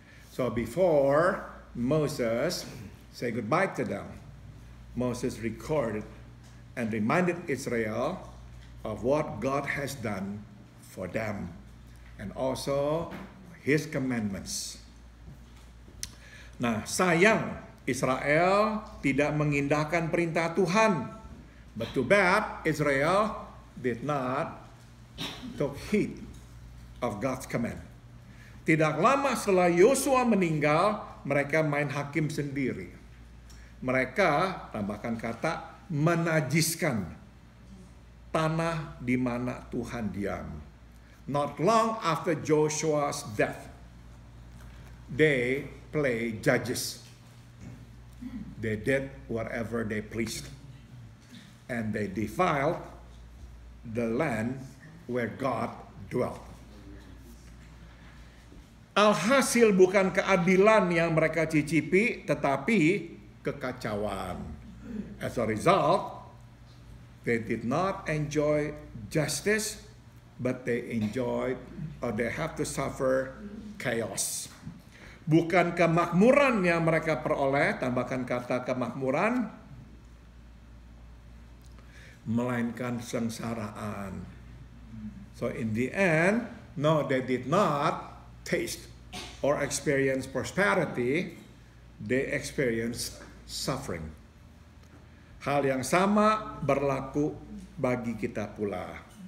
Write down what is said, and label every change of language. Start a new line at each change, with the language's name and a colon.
English: So before Moses say goodbye to them, Moses recorded and reminded Israel of what God has done for them. And also his commandments.
Indonesian: Nah, sayang Israel tidak mengindahkan perintah Tuhan.
English: But too bad Israel did not took heed of God's command.
Indonesian: Tidak lama setelah Yosua meninggal, mereka main hakim sendiri. Mereka, tambahkan kata, menajiskan tanah di mana Tuhan diam.
English: Not long after Joshua's death, they played judges. They did whatever they pleased. And they defiled the land where God dwelt.
Indonesian: Alhasil bukan keadilan yang mereka cicipi, tetapi kekacauan.
English: As a result, they did not enjoy justice, but they enjoyed or they have to suffer chaos.
Indonesian: Bukan kemakmuran yang mereka peroleh, tambahkan kata kemakmuran, melainkan sengsaraan.
English: So in the end, no, they did not taste or experience prosperity, they experienced suffering.
Indonesian: Hal yang sama berlaku bagi kita pula.